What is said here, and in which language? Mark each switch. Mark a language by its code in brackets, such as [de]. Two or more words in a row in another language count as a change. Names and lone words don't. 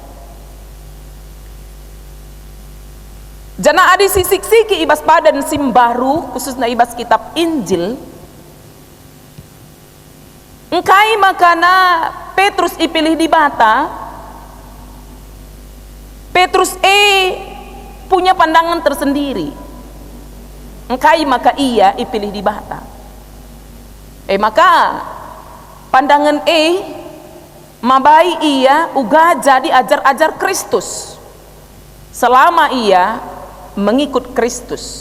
[btx] Jana adi sisik-siki ibas badan simbaru khususnya ibas kitab Injil engkai makana Petrus ipilih di bata. [id] Petrus punya pandangan tersendiri. [btx] Engkai maka ia ipilih di bata. [id] Maka pandangan [btx] mabai ia uga [id] jadi ajar-ajar Kristus selama ia mengikut Kristus.